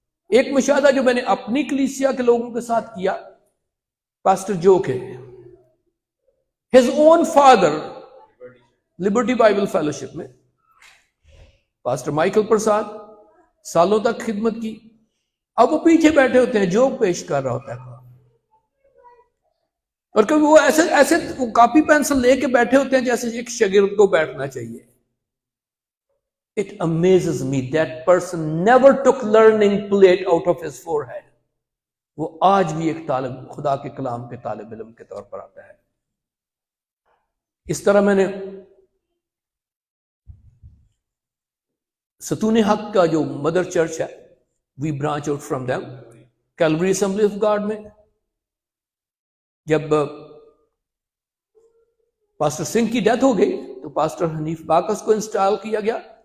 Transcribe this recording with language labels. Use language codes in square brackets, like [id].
[ur] ایک مشاہدہ جو میں نے اپنی کلیسیا کے لوگوں کے ساتھ کیا، پاسٹر جو کے [en] his own father [ur] Liberty Bible fellowship میں پاسٹر مائیکل پرساد سالوں تک خدمت کی. اب وہ پیچھے بیٹھے ہوتے ہیں، جو پیش کر رہا ہوتا ہے، اور کبھی وہ ایسے وہ کاپی پینسل لے کے بیٹھے ہوتے ہیں جیسے ایک شاگرد کو بیٹھنا چاہیے. [en] It amazes me that person never took learning plate out of his forehead. [ur] وہ آج بھی ایک خدا کے کلام کے طالب علم کے طور پر آتا ہے. اس طرح میں نے ستون حق کا جو مدر چرچ ہے، [en] we branch out from them, [ur] calorie assembly of God میں جب پاسٹر سنگھ کی ڈیتھ ہو گئی تو پاسٹر حنیف باکس کو انسٹال کیا گیا.